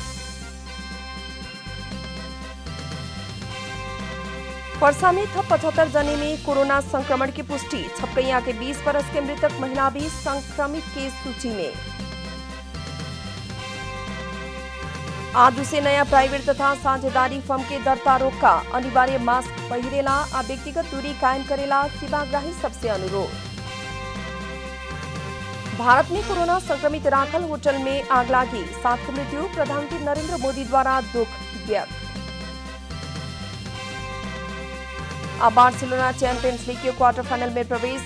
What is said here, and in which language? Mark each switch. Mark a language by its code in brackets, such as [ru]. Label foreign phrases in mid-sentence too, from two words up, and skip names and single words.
[bho] पर्सा में थप 75 जने में कोरोना संक्रमण की पुष्टि। छपकैया के 20 बरस के मृतक महिला भी संक्रमित के सूची में। आज से नया प्राइवेट तथा साझेदारी फर्म के दर्ता रोका। अनिवार्य मास्क पहिरेला आ व्यक्तिगत दूरी कायम करेला सेवाग्राही सबसे अनुरोध। भारत में कोरोना संक्रमित राखल होटल में आग लागी, 7 की मृत्यु। प्रधानमंत्री नरेंद्र मोदी द्वारा दुख व्यक्त। बार्सिलोना चैंपियंस लीग के क्वार्टर फाइनल में प्रवेश।